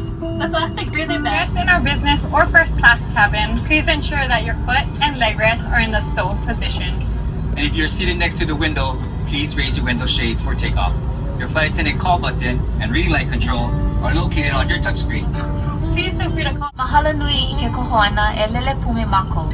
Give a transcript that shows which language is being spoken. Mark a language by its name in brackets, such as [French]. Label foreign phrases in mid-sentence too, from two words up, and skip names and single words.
[English] The plastic breathing vest in our business or first class cabin, please ensure that your foot and leg rests are in the stowed position. And if you're seated next to the window, please raise your window shades for takeoff. Your flight attendant call button and reading light control are located on your touchscreen. Please feel free to call [Hawaiian] Mahalo nui i ke kohoana e lele pume mako.